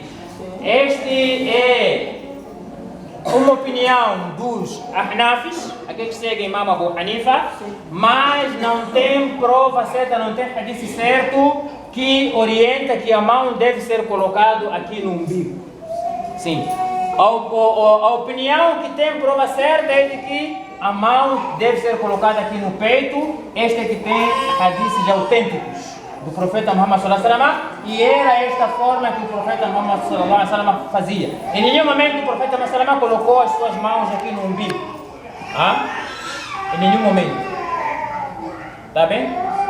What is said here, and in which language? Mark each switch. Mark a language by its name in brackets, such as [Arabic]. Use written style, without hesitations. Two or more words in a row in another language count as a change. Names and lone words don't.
[Portuguese] Este é uma opinião dos Ahnafis, aqueles que seguem Imam Abu Hanifa, mas não tem prova certa, não tem hadith certo que orienta que a mão deve ser colocada aqui no umbigo. Sim. A opinião que tem prova certa é de que a mão deve ser colocada aqui no peito. Este é que tem hadiths autênticos do profeta Muhammad [Arabic] صلى الله عليه وسلم, [Portuguese] e era esta forma que o profeta Muhammad [Arabic] صلى الله عليه وسلم [Portuguese] fazia. Em nenhum momento o profeta Muhammad [Arabic] صلى الله عليه وسلم [Portuguese] colocou as suas mãos aqui no umbigo. em nenhum momento. Tá bem?